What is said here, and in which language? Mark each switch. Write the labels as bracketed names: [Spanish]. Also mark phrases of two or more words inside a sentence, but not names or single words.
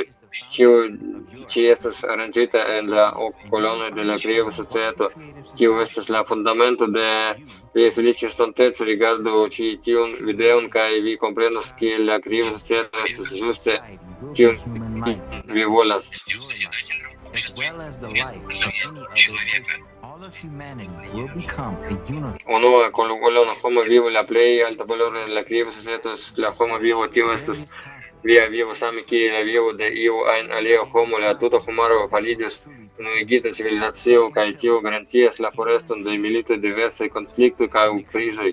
[Esperanto] Ĉi estas aranĝita en la kolonoj de la Creative Societo, kiu estas la fundamento de via feliĉa estonteco. Rigardu ĉi tiun videon kaj vi komprenos kiel la Creative Societo estas ĝuste kiun vi volas. [English] As well as the life of any other person, all of humanity will become a unified. [Esperanto] Unue con la homo vivo la plej alta valoro de la Creative Societo la homo vivo tio estas via vivo same kiel la vivo de iu ajn alia homo. La tuta homaro fariĝas unuigita civilizacio kaj tio garantias la foreston de militoj, diversaj konfliktoj kaj krizoj.